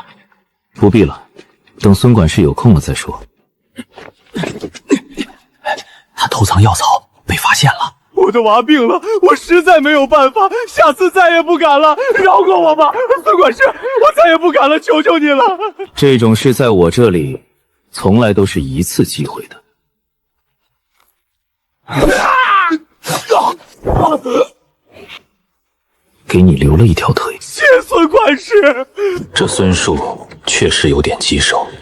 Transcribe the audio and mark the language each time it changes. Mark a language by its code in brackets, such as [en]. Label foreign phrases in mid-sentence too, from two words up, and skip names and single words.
[zh] 不必了。等孫管事有空了再說。他偷藏藥草被發現了，我的娃病了，我實在沒有辦法，下次再也不敢了，饒過我吧，孫管事，我再也不敢了，求求你了。這種事在我這裡，從來都是一次機會的。給你留了一條腿。謝孫管事。這孫樹確實有點棘手。